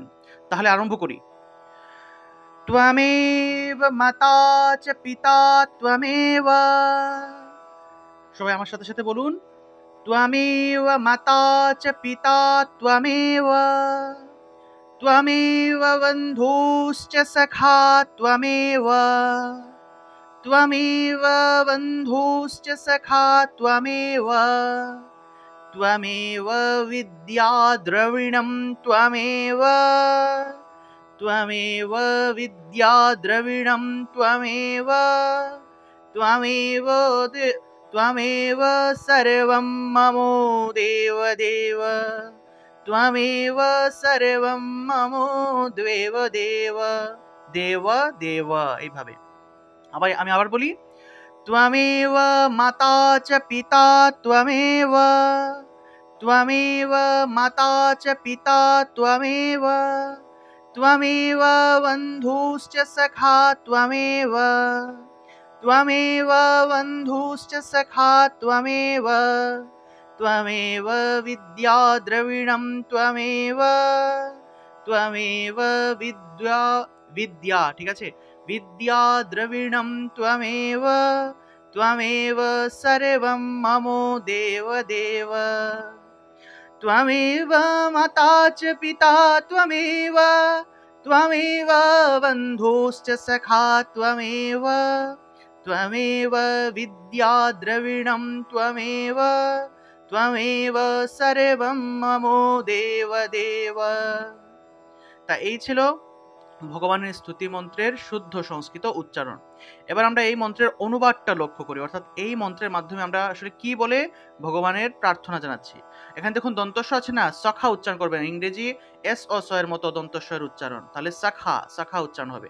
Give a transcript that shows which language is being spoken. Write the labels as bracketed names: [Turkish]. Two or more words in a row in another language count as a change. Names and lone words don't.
[Bangla] তাহলে আরম্ভ করি। [Sanskrit] ত্বমেব মাতা চ পিতা ত্বমেব। [Bangla] সবাই আমার সাথে, সাথে বলুন। [Sanskrit] ত্বমেব মাতা চ পিতা ত্বমেব। ত্বমেব বন্ধুশ্চ সখা ত্বমেব। त्वमेव बन्धुश्च सखा त्वमेव। त्वमेव विद्या द्रविणं त्वमेव। त्वमेव विद्या द्रविणं त्वमेव। त्वमेव त्वमेव सर्वं मम देवदेव। त्वमेव सर्वं मम देवदेव। देव देव [Bangla] এইভাবে। আমি আবার বলি। [Sanskrit] त्वमेव माता च पिता त्वमेव। त्वमेव माता च पिता त्वमेव। त्वमेव बन्धुश्च सखा त्वमेव। त्वमेव बन्धुश्च सखा त्वमेव। त्वमेव विद्या द्रविणं त्वमेव। त्वमेव विद्या [Bangla] ঠিক আছে [Sanskrit] विद्या द्रविणं त्वमेव। त्वमेव सर्वं मम देवदेव। त्वमेव माता च पिता त्वमेव। त्वमेव बन्धुश्च सखा त्वमेव। त्वमेव विद्या द्रविणं त्वमेव। त्वमेव सर्वं मम देवदेव। [Bangla] তা এই ছিল ভগবানের স্তুতি মন্ত্রের শুদ্ধ সংস্কৃত উচ্চারণ। এবার আমরা এই মন্ত্রের অনুবাদটা লক্ষ্য করি, অর্থাৎ এই মন্ত্রের মাধ্যমে আমরা আসলে কি বলে ভগবানের প্রার্থনা জানাচ্ছি। এখানে দেখুন দন্তস্ব আছে না, সখা উচ্চারণ করবেন। ইংরেজি এস ও স এর মতো দন্তস্বয়ের উচ্চারণ, তাহলে সখা সখা উচ্চারণ হবে।